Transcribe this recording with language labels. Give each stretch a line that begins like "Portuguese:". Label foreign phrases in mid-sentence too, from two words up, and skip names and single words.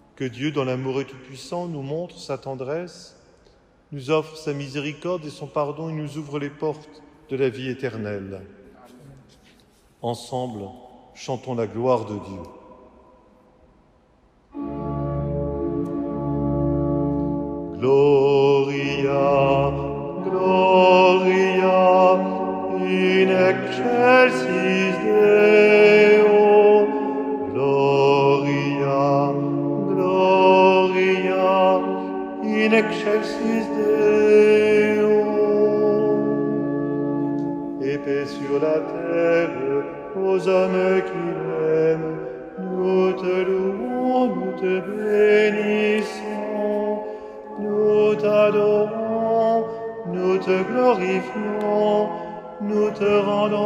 French: Dieu, dans l'amour et tout-puissant, nous montre sa tendresse, nous offre sa miséricorde et son pardon et nous ouvre les portes de la vie éternelle. Ensemble, chantons la gloire de Dieu.
Latin: Gloria, Gloria, in excelsis Deo. Gloria, Gloria, in excelsis Deo.
French: Et paix sur la terre aux hommes qui l'aiment. Nous te louons, nous te bénissons. Nous t'adorons, nous te glorifions, nous te rendons